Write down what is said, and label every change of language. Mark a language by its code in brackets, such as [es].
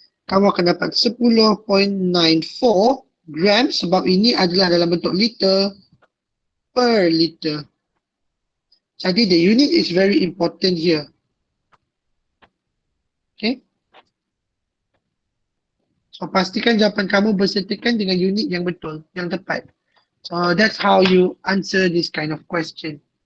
[ms] Kamu akan dapat 10.94 gram sebab ini adalah dalam bentuk liter per liter. [en] Jadi the unit is very important here. Okay. [ms] So pastikan jawapan kamu bersertakan dengan unit yang betul, yang tepat. [en] So that's how you answer this kind of question.